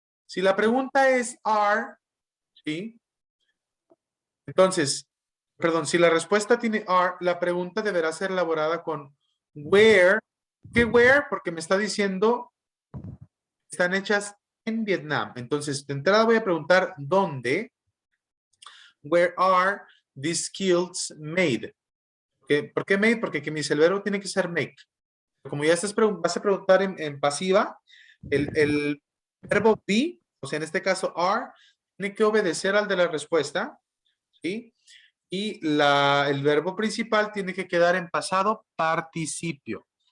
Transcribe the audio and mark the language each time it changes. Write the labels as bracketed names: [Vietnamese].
[Spanish] Si la pregunta es are, ¿sí? Entonces, perdón, si la respuesta tiene are, la pregunta deberá ser elaborada con where. ¿Qué where? Porque me está diciendo están hechas en Vietnam. Entonces, de entrada voy a preguntar dónde. [English] Where are these kilts made? [Spanish] ¿Por qué made? Porque que mi el verbo tiene que ser make. Como ya vas a preguntar en pasiva, el verbo be, o sea, en este caso are, tiene que obedecer al de la respuesta, ¿sí? Y el verbo principal tiene que quedar en pasado participio.